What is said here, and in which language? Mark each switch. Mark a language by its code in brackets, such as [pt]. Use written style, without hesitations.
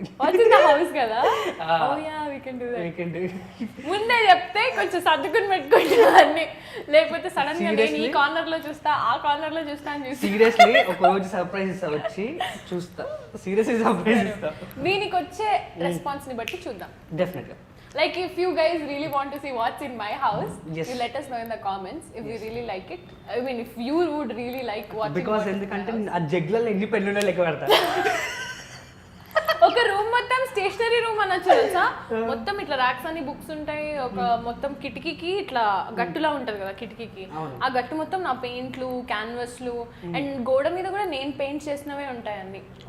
[en] What's in the house కదా, oh yeah we can do that. [te] ముందే చెప్తే కొంచెం సర్దుకుని పెట్టుకుంటా అన్ని, లేకపోతే సడన్ గా నేను ఈ కార్నర్ లో చూస్తా ఆ కార్నర్ లో చూస్తా అని చూసి సీరియస్లీ ఒక రోజు సర్ప్రైజ్ ఇస్తా, వచ్చి చూస్తా, సీరియస్లీ సర్ప్రైజ్ ఇస్తా. దీనికి వచ్చే రెస్పాన్స్ ని బట్టి చూద్దాం. డెఫినెట్గా. [en] Like if you guys really want to see what's in my house, yes, you let us know in the comments if you really like it. I mean if you would really like watching. [te] Because ఎందుకంటే ఆ జగ్లలో ఎన్ని పెళ్ళున్నా లెక్క పెడతా. ఒక room మొత్తం stationery room అనొచ్చు తెలుసా, మొత్తం ఇట్లా ర్యాక్స్ అని బుక్స్ ఉంటాయి, ఒక మొత్తం కిటికీకి ఇట్లా గట్టులా ఉంటది కదా కిటికీకి, ఆ గట్టు మొత్తం నా పెయింట్లు క్యాన్వస్లు అండ్ గోడ మీద కూడా నేను పెయింట్ చేసినవే ఉంటాయి అన్ని.